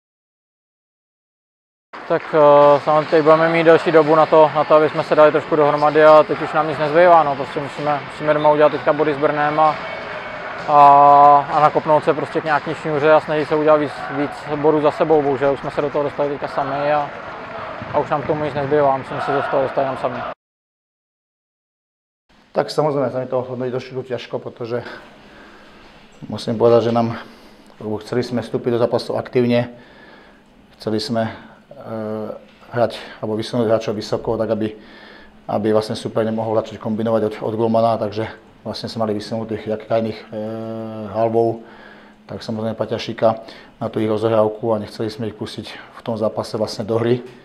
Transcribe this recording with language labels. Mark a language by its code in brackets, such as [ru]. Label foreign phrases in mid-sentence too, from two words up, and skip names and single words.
[cs] Tak samozřejmě teď budeme mít delší dobu na to, aby jsme se dali trošku dohromady a teď už nám nic nezbývá. No. Prostě musíme doma udělat teďka body s Brnem a nakopnout se prostě k nějaký šňůře a snažit se udělat víc bodů za sebou. Bohužel už jsme se do toho dostali teďka sami a už nám k tomu nic nezbývá. Musíme se do toho dostat jenom sami. [sk] Tak samozrejme sa mi to hodnotí trošku ťažko, pretože musím povedať, že chceli sme vstúpiť do zápasu aktívne, chceli sme hrať alebo vysunúť hráčov vysoko, tak aby vlastne super nemohol začať kombinovať od golmana, takže vlastne sme mali vysunútých jak krajných halbov, tak samozrejme Paťašika na tú ich rozohrávku a nechceli sme ich pustiť v tom zápase vlastne do hry.